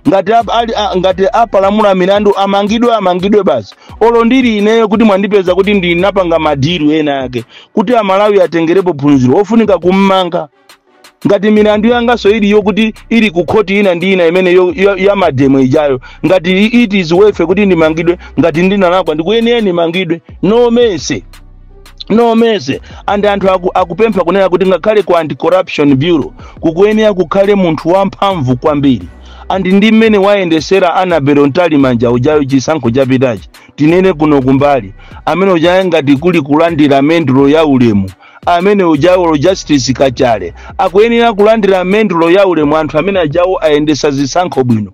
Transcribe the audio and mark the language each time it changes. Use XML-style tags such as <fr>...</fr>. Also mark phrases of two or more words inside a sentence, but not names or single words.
<ny>Ngati apalamula milandu amangidwe basi. Olo ndiri ineyo kuti mwandipeza kuti ndinapanga madiru ena yake kuti Amalawi atengerepo phunziro, ofunika kummanga. Ngati milandu yanga so yokuti ili ku khoti ina ndi ina imene ya mademo ijayo, ngati</ny> <en>it is worth</en> <ny>kuti ndimangidwe, ngati ndinalakwa ndikuyenera ndimangidwe. No mese. And anthu akupempha kunena kuti ngakhale ku Anti-Corruption Bureau kukuyenera kukhale munthu wamphamvu kwambiri. Andi ndi mmene wayendesera Annabel Ntalimanja ujayo chisankho chapitachi, tinene kuno kumbali amene ujayo ngati kuli kulandira mendulo ya ulemu, amene ujawo Justice Kachale akuyenera kulandira mendulo ya ulemu anthu amene ajawo ayendesa zisankho bwino.</ny>